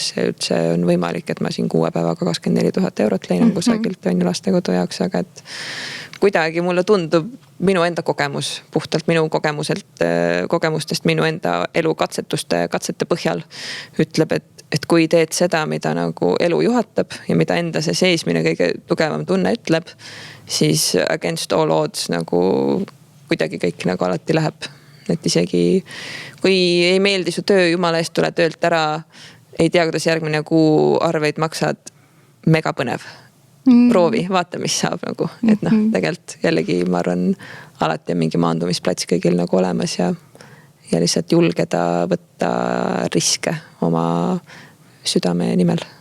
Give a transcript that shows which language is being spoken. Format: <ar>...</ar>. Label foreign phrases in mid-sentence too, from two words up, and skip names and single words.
<et>see üldse on võimalik, et ma siin 6 päevaga 24 000 eurot leinan kusagilt on ju lastekodu jaoks, aga et kuidagi mulle tundub minu enda kogemus, puhtalt minu kogemustest, minu enda elu katsete põhjal ütleb, et kui teed seda, mida nagu elu juhatab ja mida enda see seesmine kõige tugevam tunne ütleb, siis</et> <en>against all odds</en> <et>nagu kuidagi kõik nagu alati läheb. Et isegi kui ei meeldi su töö, jumala eest tule töölt ära, ei tea, kuidas järgmine kuu arveid maksad, mega põnev. Proovi, vaata, mis saab nagu. Et noh, tegelikult jällegi ma arvan, alati on mingi maandumisplats kõigil nagu olemas ja lihtsalt julgeda võtta riske oma südame nimel.</et>